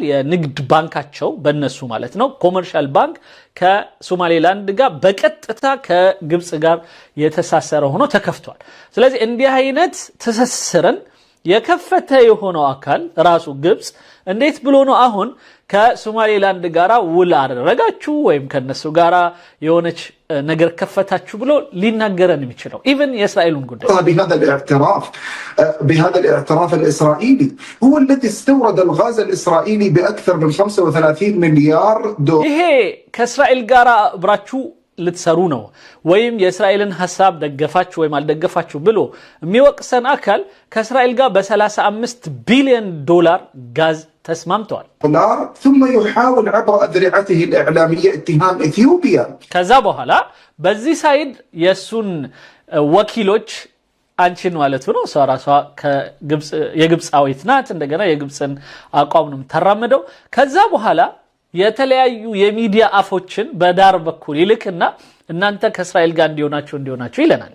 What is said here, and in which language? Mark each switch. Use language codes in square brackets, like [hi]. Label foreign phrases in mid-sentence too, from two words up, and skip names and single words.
[am] የንግድ ባንካቸው በእነሱ ማለት ነው [en] commercial bank [am] ከሶማሌላንድ ጋር በቀጥታ ከግብጽ ጋር የተሳሰረ ሆኖ ተከፍቷል። ስለዚህ እንዲህ አይነት ትስስርን የከፈተ የሆነው አካል ራሱ ግብጽ እንዴት ብሎ ነው አሁን ከሶማሌላንድ ጋራ ውል አደረጋችሁ ወይም ከነሱ ጋራ የሆነች ነገር ከፈታችሁ ብሎ ሊናገረን የሚችለው? ኢቭን የእስራኤሉን ጉዳይ [ar] بهذا الاعتراف الإسرائيلي هو الذي استورد الغاز الإسرائيلي بأكثر من 35 مليار دولار [am] ይሄ ከእስራኤል ጋራ አብራችሁ ልትሰሩ ነው ወይም የእስራኤልን ሐሳብ ደገፋችሁ ወይም አልደገፋችሁ ብሎ የሚወቅሰን አካል ከእስራኤል ጋር በ35 ቢሊዮን ዶላር ጋዝ ተስማምተዋል። [ar] ثم يحاول عبر أذرعته الإعلامية اتهام إثيوبيا [am] ከዛ በኋላ በዚህ ሳይድ የሱን ወኪሎች አንቺን ማለት ነው ሷራሷ ከግብጽ የግብጻዊት ናት እንደገና የግብጽን አቋም ነው ተራመደው ከዛ በኋላ የተለያዩ የሚዲያ አፎችን በዳር በኩል ይልክና እናንተ ከእስራኤል ጋር እንዲሆናችሁ ይለናል።